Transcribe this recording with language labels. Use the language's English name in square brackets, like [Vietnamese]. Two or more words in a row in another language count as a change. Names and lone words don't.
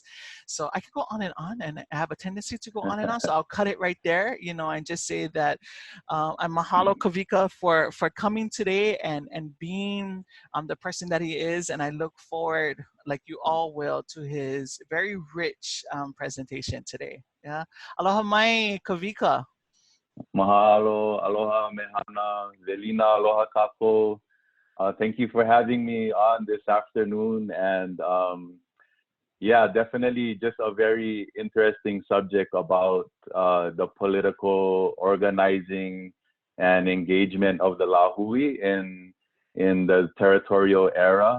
[English] So I could go on, and I have a tendency to go on and on, so I'll cut it right there, you know, and just say that I'm mahalo Kawika for coming today and being the person that he is, and I look forward, like you all will, to his very rich presentation today. Yeah, [Hawaiian] aloha mai Kawika. Mahalo, aloha mehana, velina, aloha kako. [English] Thank you for having me on this afternoon. And yeah, definitely just a very interesting subject about the political organizing and engagement of the Lahui in the territorial era.